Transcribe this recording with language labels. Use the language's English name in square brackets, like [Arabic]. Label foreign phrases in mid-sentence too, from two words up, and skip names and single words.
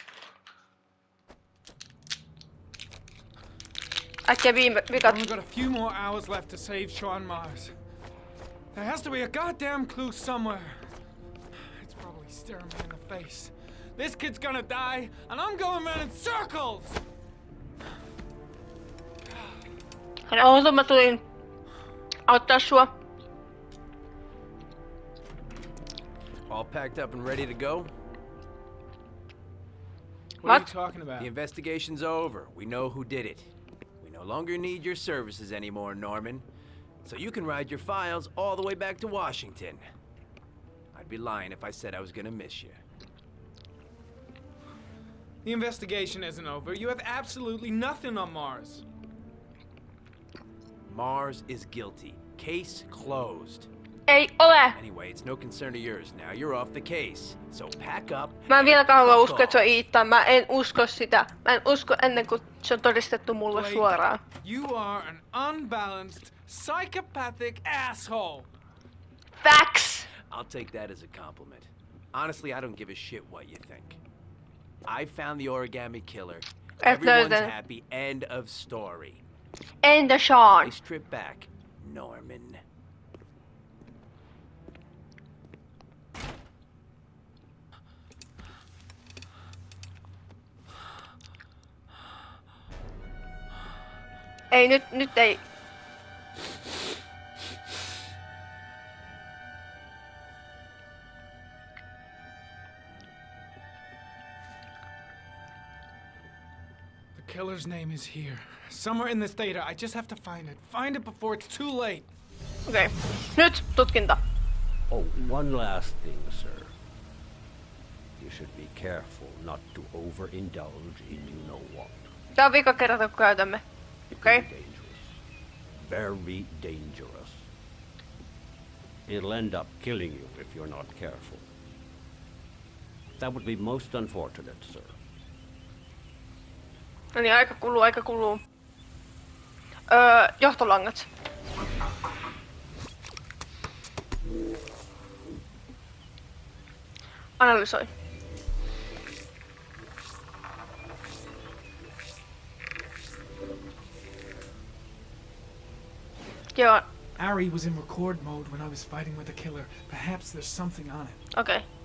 [Finnish] Äkkiä vikat. [English] We've got a few more hours left to save Sean Mars. There has to be a goddamn clue somewhere. It's probably staring me in the face. This kid's gonna die, and I'm going around in circles! [Finnish] Mä tulin auttaa sua. [English] All packed up and ready to go? What are you talking about? The investigation's over. We know who did it. We no longer need your services anymore, Norman. So you can ride your files all the way back to Washington. I'd be lying if I said I was gonna miss you. The investigation isn't over. You have absolutely nothing on Mars. Mars is guilty. Case closed. [Finnish] Ei ole! [English] Anyway, it's no concern of yours now. You're off the case. So pack up. [Finnish] Mä en vieläkään halua uskoa, että se on Ethan. Mä en usko sitä. Mä en usko ennen kuin se on todistettu mulle suoraan. [English] You are an unbalanced, psychopathic asshole. Facts! I'll take that as a compliment. Honestly, I don't give a shit what you think. I found the origami killer. Everyone's happy. End of story. End of Sean. Nice trip back, Norman. [Finnish] Ei, nyt ei. [English] The killer's name is here. Somewhere in this data. I just have to find it. Find it before it's too late. [Finnish] Okei. Nyt tutkinta. [English] Oh, one last thing, sir. You should be careful not to overindulge in you know what. [Finnish] Tää on vika kerta, kun käytämme. Okei. [English] Very dangerous. It'll end up killing you if you're not careful. That would be most unfortunate, sir. [Finnish] No niin, aika kuluu. Johtolangat. Analysoi. Joo. [English] Ari was in record mode when I was fighting with the killer. Perhaps there's something on it. Okay.